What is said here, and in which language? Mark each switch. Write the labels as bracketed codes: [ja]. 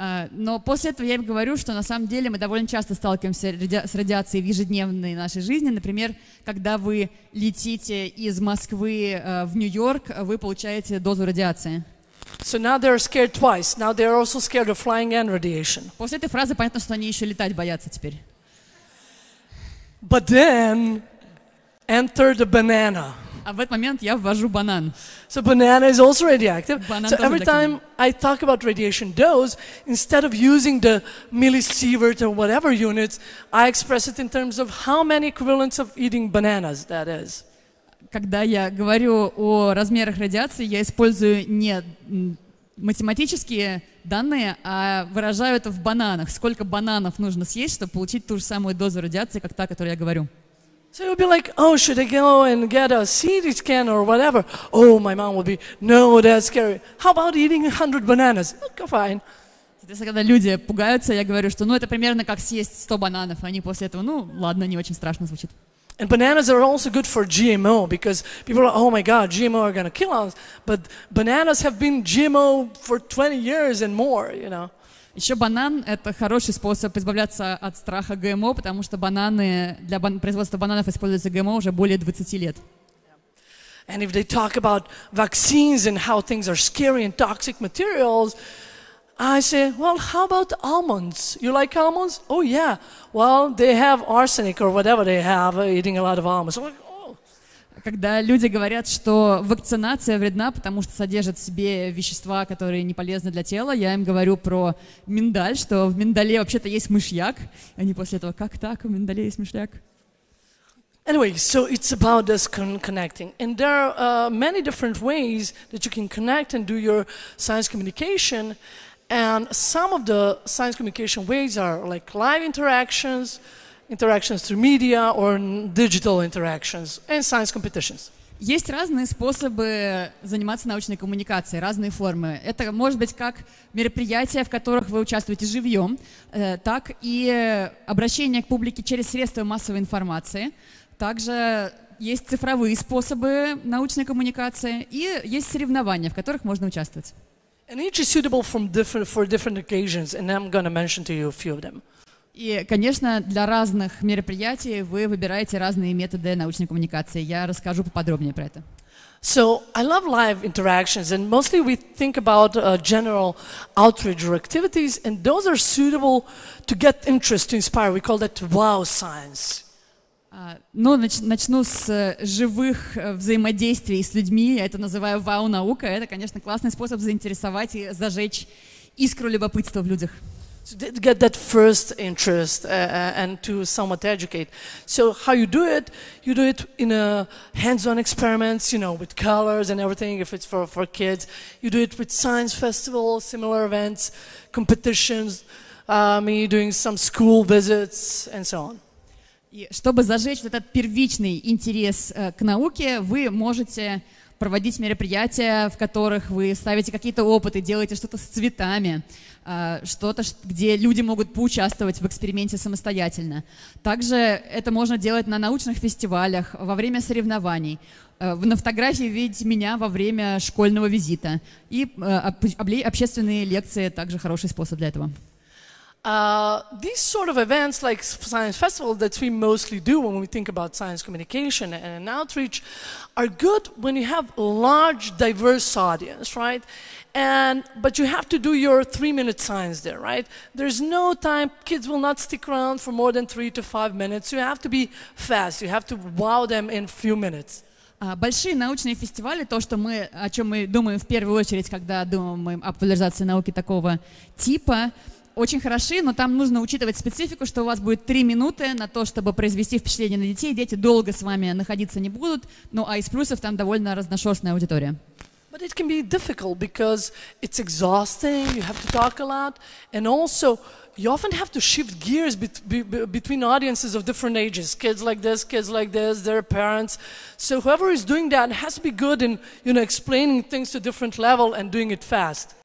[ru] Но после этого я им говорю, что на самом деле мы довольно часто сталкиваемся с радиацией в ежедневной нашей жизни. Например, когда вы летите из Москвы в Нью-Йорк, вы получаете дозу радиации. [en] So now they're scared twice. Now they're also scared of flying and radiation. [ru] После этой фразы понятно, что они еще летать боятся теперь. [en] But then enter the banana. [ru] А в этот момент я ввожу банан. [en] So banana is also radioactive. [ru] Банан [en] So [ru] тоже [en] every time I talk about radiation dose, instead of using the millisievert or whatever units, I express it in terms of how many equivalents of eating bananas that is. [ru] Когда я говорю о размерах радиации, я использую не математические данные, а выражаю это в бананах. Сколько бананов нужно съесть, чтобы получить ту же самую дозу радиации, как та, о которой я говорю. [en] So you'll be like, oh, should I go and get a CT scan or whatever? Oh, my mom will be, no, that's scary. How about eating 100 bananas? Okay, fine. [ru] Соответственно, когда люди пугаются, я говорю, что ну это примерно как съесть 100 бананов. Они после этого, ну ладно, не очень страшно звучит. [en] And bananas are also good for GMO because people are, oh my God, GMO are going to kill us. But bananas have been GMO for 20 years and more, you know. [ru] Еще банан — это хороший способ избавляться от страха ГМО, потому что бананы, для производства бананов используются ГМО уже более 20 лет. [en] And if they talk about vaccines and how things are scary and toxic materials, I say, well, how about almonds? You like almonds? Oh, yeah. Well, they have arsenic or whatever they have eating a lot of almonds. I'm like, oh. [ru] Когда люди говорят, что вакцинация вредна, потому что содержит в себе вещества, которые не полезны для тела, я им говорю про миндаль, что в миндале вообще-то есть мышьяк. Они после этого, как так, в миндале есть мышьяк? [en] Anyway, so it's about this connecting. And there are many different ways that you can connect and do your science communication. And some of the science communication ways are like live interactions, interactions through media, or digital interactions, and science competitions. [ru] Есть разные способы заниматься научной коммуникацией, разные формы. Это может быть как мероприятия, в которых вы участвуете живьем, так и обращение к публике через средства массовой информации. Также есть цифровые способы научной коммуникации и есть соревнования, в которых можно участвовать. [en] And each is suitable for different occasions, and I'm going to mention to you a few of them. [ru] И, конечно, для разных мероприятий вы выбираете разные методы научной коммуникации. Я расскажу поподробнее про это. [en] So I love live interactions, and mostly we think about general outreach or activities, and those are suitable to get interest, to inspire. We call that wow science. [ru] Но начну с живых взаимодействий с людьми. Я это называю вау-наука. Это, конечно, классный способ заинтересовать и зажечь искру любопытства в людях. [en] So to get that first interest and to somewhat educate. So how you do it in a hands-on experiments, with colors and everything, if it's for kids. You do it with science festivals, similar events, competitions, me doing some school visits, and so on. [ru] И чтобы зажечь вот этот первичный интерес к науке, вы можете проводить мероприятия, в которых вы ставите какие-то опыты, делаете что-то с цветами, что-то, где люди могут поучаствовать в эксперименте самостоятельно. Также это можно делать на научных фестивалях, во время соревнований. На фотографии видите меня во время школьного визита. И общественные лекции также хороший способ для этого. [en] These sort of events like science festival that we mostly do when we think about science communication and outreach are good when you have a large, diverse audience, right? But you have to do your 3-minute science there, right? There's no time, kids will not stick around for more than 3 to 5 minutes. You have to be fast, you have to wow them in a few minutes. [ru] Большие научные фестивали, то, о чем мы думаем в первую очередь, когда думаем о популяризации науки такого типа, очень хороши, но там нужно учитывать специфику, что у вас будет 3 минуты на то, чтобы произвести впечатление на детей. Дети долго с вами находиться не будут, ну а из плюсов там довольно разношерстная аудитория. [en] But it can be difficult because it's exhausting, you have to talk a lot, and also you often have to shift gears between audiences of different ages, kids like this, their parents. So whoever is doing that has to be good in, explaining things to different level and doing it fast.